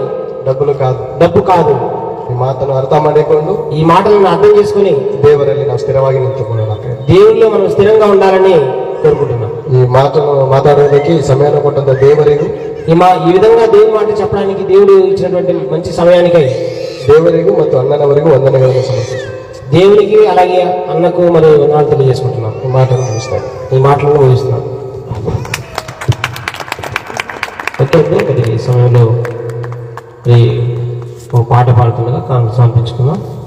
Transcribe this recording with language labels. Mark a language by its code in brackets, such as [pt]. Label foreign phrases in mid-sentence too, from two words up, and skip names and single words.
[te] డబ్బు కాదు. [kn] ಈ ಮಾತನ್ನು ಅರ್ಥ ಮಾಡಿಕೊಂಡು [te] ఈ మాటలను అర్థం చేసుకుని [kn] ದೇವರಲ್ಲಿ ನಾವು ಸ್ಥಿರವಾಗಿ ನಿಂತುಕೊಳ್ಳೋಣ. [te] దేవుడిలో మనం స్థిరంగా ఉండాలని కోరుకుంటున్నాం. [kn] ಈ ಮಾತನ್ನು ಮಾತಾಡೋದಕ್ಕೆ ಈ ಸಮಯವನ್ನು ಕೊಟ್ಟಂತ ದೇವರಿಗೂ [te] ఈ విధంగా దేవుని మాట చెప్పడానికి దేవుడు ఇచ్చినటువంటి మంచి సమయానికై [kn] ದೇವರಿಗೂ ಮತ್ತು ಅಣ್ಣನವರಿಗೂ ವಂದನೆಗಳನ್ನು ಸಮರ್ಪಿಸುತ್ತೇನೆ. [te] దేవునికి అలాగే అన్నకు మరి వందనాలు తెలియజేసుకుంటున్నాం. [kn] ಈ ಮಾತನ್ನು ಮುಗಿಸ್ತಾರೆ. [te] ఈ మాటలను ముగిస్తున్నాం. ఒక్కొక్కరు మరి ఈ సమయంలో మరి ఒక పాట పాడుతుండగా కాను సమర్పించుకుందాం.